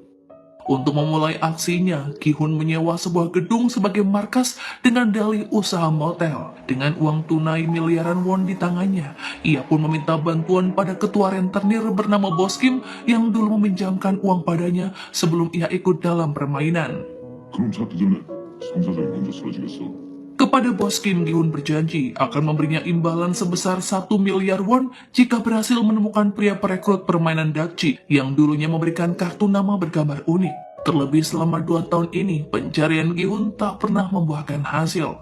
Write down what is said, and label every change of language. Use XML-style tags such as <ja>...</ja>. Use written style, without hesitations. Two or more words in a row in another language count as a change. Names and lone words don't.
<id>Untuk memulai aksinya, Ki-hun menyewa sebuah gedung sebagai markas dengan dalih usaha motel. Dengan uang tunai miliaran won di tangannya, ia pun meminta bantuan pada ketua rentenir bernama Bos Kim yang dulu meminjamkan uang padanya sebelum ia ikut dalam permainan.</id> <ko>그럼 차 뒤질래? 상사장이 먼저 쓰러지겠어.</ko> <id>Kepada Bos Kim, Gi-hun berjanji akan memberinya imbalan sebesar 1 miliar won jika berhasil menemukan pria perekrut permainan Dakji yang dulunya memberikan kartu nama bergambar unik. Terlebih selama 2 tahun ini, pencarian Gi-hun tak pernah membuahkan hasil.</id>